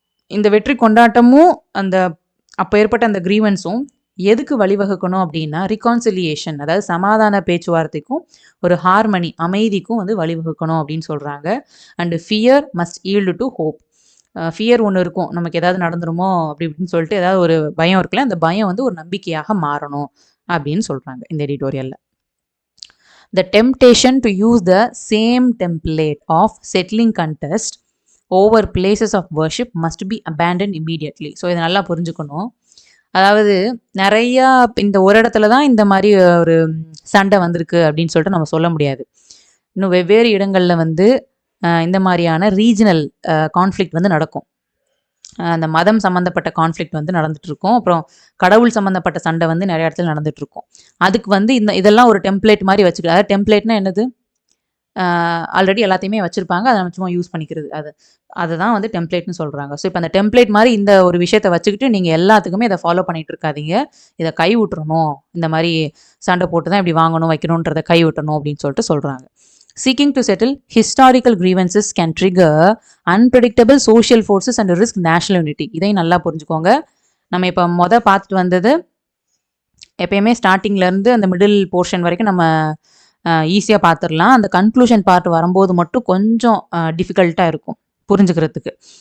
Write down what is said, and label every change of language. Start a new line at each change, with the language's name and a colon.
Tamil: இந்த வெற்றி கொண்டாட்டமும் அந்த அப்போ ஏற்பட்ட அந்த கிரீவன்ஸும் எதுக்கு வழிவகுக்கணும் அப்படின்னா ரிகான்சிலியேஷன், அதாவது சமாதான பேச்சுவார்த்தைக்கும் ஒரு ஹார்மனி, அமைதிக்கும் வந்து வழிவகுக்கணும் அப்படின்னு சொல்கிறாங்க.
English: And fear must yield to hope.
Tamil: Fear ஒன்று இருக்கும், நமக்கு ஏதாவது நடந்துருமோ அப்படி இப்படின்னு சொல்லிட்டு ஏதாவது ஒரு பயம் இருக்குல்ல, அந்த பயம் வந்து ஒரு நம்பிக்கையாக மாறணும் அப்படின்னு சொல்கிறாங்க இந்த எடிட்டோரியலில்.
English: The temptation to use the same template of settling contest over places of worship must be abandoned immediately.
Tamil: So இதை நல்லா புரிஞ்சுக்கணும். அதாவது நிறையா இந்த ஒரு இடத்துல தான் இந்த மாதிரி ஒரு சண்டை வந்திருக்கு அப்படின்னு சொல்லிட்டு நம்ம சொல்ல முடியாது. இன்னும் வெவ்வேறு இடங்களில் வந்து இந்த மாதிரியான ரீஜனல் கான்ஃப்ளிக்ட் வந்து நடக்கும். அந்த மதம் சம்மந்தப்பட்ட கான்ஃப்ளிக்ட் வந்து நடந்துகிட்ருக்கும், அப்புறம் கடவுள் சம்மந்தப்பட்ட சண்டை வந்து நிறைய இடத்துல நடந்துகிட்ருக்கும். அதுக்கு வந்து இதெல்லாம் ஒரு டெம்ப்ளேட் மாதிரி வச்சுக்கலாம். அதாவது டெம்ப்ளேட்னா என்னது, ஆல்ரெடி எல்லாத்தையுமே வச்சுருப்பாங்க, அதை நம்ம சும்மா யூஸ் பண்ணிக்கிறது, அதுதான் வந்து டெம்ப்ளேட்னு சொல்கிறாங்க. ஸோ இப்போ அந்த டெம்ப்ளேட் மாதிரி இந்த ஒரு விஷயத்தை வச்சுக்கிட்டு நீங்கள் எல்லாத்துக்குமே இதை ஃபாலோ பண்ணிகிட்டு இருக்காதீங்க, இதை கை விட்டுறணும், இந்த மாதிரி சண்டை போட்டு தான் இப்படி வாங்கணும் வைக்கணுன்றதை கை விட்டணும் அப்படின்னு சொல்லிட்டு சொல்கிறாங்க.
English: Seeking to settle historical grievances can trigger unpredictable social forces and risk national unity.
Tamil: இதையும் நல்லா புரிஞ்சுக்கோங்க. நம்ம இப்போ பார்த்துட்டு வந்தது எப்பயுமே ஸ்டார்டிங்லேருந்து அந்த மிடில் போர்ஷன் வரைக்கும் நம்ம ஈஸியாக பார்த்துடலாம். அந்த கன்க்ளூஷன் பார்ட் வரும்போது மட்டும் கொஞ்சம் டிஃபிகல்ட்டாக இருக்கும் புரிஞ்சுக்கிறதுக்கு.